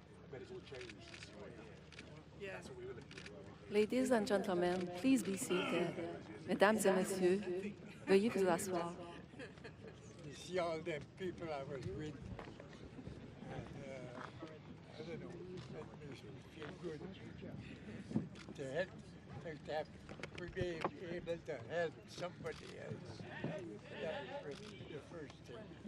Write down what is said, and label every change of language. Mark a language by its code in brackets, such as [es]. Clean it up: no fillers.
[en] But it's all changed since you were here. Yeah. That's what we were looking at. Ladies and gentlemen, please be seated. [fr] Mesdames et messieurs, veuillez vous asseoir. [en] You see all them people I was with, and I don't know, that makes me feel good. To help, to be able to help somebody else. That was the first thing.